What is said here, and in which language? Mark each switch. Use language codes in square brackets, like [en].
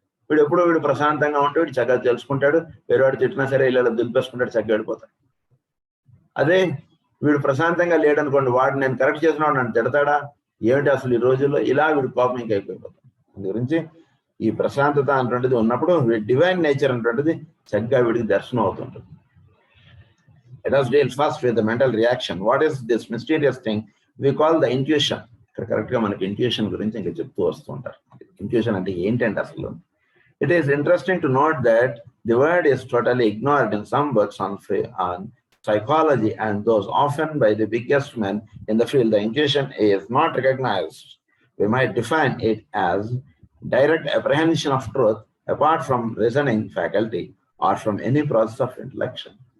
[te] వీడు ఎప్పుడో వీడు ప్రశాంతంగా ఉంటే వీడు చక్కగా తెలుసుకుంటాడు, వేరేవాడు తిట్టినా సరే ఇలా దులిపేసుకుంటాడు, చక్కగా వెళ్ళిపోతాడు. అదే వీడు ప్రశాంతంగా లేడనుకోండి, వాడు నేను కరెక్ట్ చేసినవాడు నన్ను తిడతాడా ఏమిటి అసలు ఈ రోజుల్లో, ఇలా వీడు కోపం ఇంకా అయిపోయిపోతాడు. అందు గురించి ఈ ప్రశాంతత అనేటువంటిది ఉన్నప్పుడు వీడి డివైన్ నేచర్ అనేటువంటిది చక్కగా వీడికి దర్శనం అవుతుంటుంది. [en] Let us deal first with the mental reaction. What is this mysterious thing we call the intuition? [te] ఇక్కడ కరెక్ట్ గా మనకి ఇంట్యూషన్ గురించి ఇంకా చెప్తూ వస్తూ ఉంటారు. ఇంట్యూషన్ అంటే ఏంటంటే అసలు [en] it is interesting to note that the word is totally ignored in some books on psychology, and those often by the biggest men in the field. The intuition is not recognized. We might define it as direct apprehension of truth apart from reasoning faculty or from any process of intellection.